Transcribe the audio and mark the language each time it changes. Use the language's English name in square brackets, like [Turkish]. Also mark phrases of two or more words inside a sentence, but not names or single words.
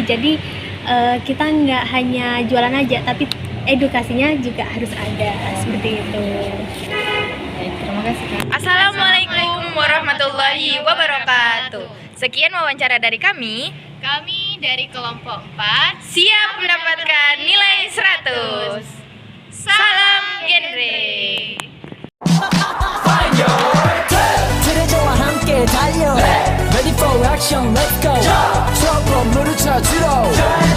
[Indonesian] Jadi kita nggak hanya jualan aja, tapi edukasinya juga harus ada, seperti itu. Baik, terima kasih Kak. [Arabic] السلام عليكم ورحمة الله وبركاته. [Indonesian] Sekian wawancara dari kami. Kami dari kelompok 4 Siap mendapatkan nilai 100. Salam genre. [Korean] 들어줘와 함께 달려 Ready 미션 [English] let's go [Korean] 저 건물을 찾으러